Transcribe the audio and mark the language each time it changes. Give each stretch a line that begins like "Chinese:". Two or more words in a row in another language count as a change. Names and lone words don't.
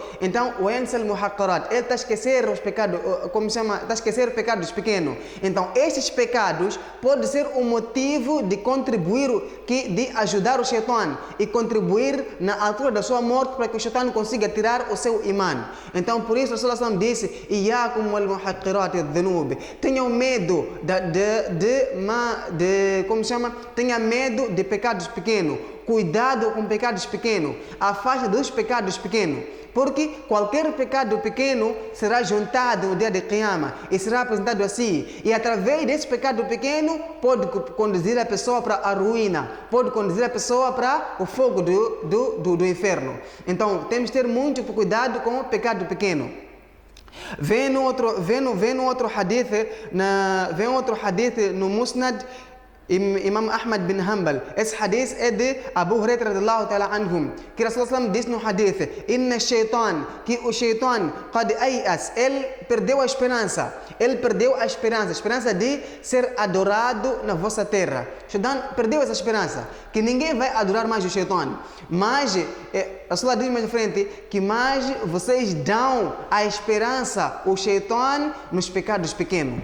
Portuguese: Então, o ensel muhaqqarat, ele está a esquecer os pecados, como chama? Está a esquecer os pecados pequenos. Então, estes pecados podem ser um motivo de contribuir, de ajudar o shaitan e contribuir na altura da sua morte para que o shaitan consiga tirar o seu imã. Então, por isso, o Rasul disse:
Arabic: إياكم ومحقرات الذنوب.
Portuguese: Tenham medo como chama? Tenha medo de pecados pequenos. Cuidado com pecados pequenos, afaste dos pecados pequenos, porque qualquer pecado pequeno será juntado no dia de Qiyamah e será apresentado assim, e através desse pecado pequeno pode conduzir a pessoa para a ruína, pode conduzir a pessoa para o fogo do inferno. Então temos que ter muito cuidado com o pecado pequeno. Vem outro hadith no Musnad Imam Ahmad bin Hanbal. Esse hadith é de Abu Hurairah
Arabic: رضي الله تعالى عنهم,
Portuguese: que Rasulullah disse no hadith:
Arabic: إن الشيطان,
Portuguese: que o shaitan
Arabic: قد أيس,
Portuguese: ele perdeu a esperança, a esperança de ser adorado na vossa terra. O shaitan perdeu essa esperança, que ninguém vai adorar mais o shaitan. Mas Rasulullah diz mais à frente que mais vocês dão a esperança ao shaitan nos pecados pequenos.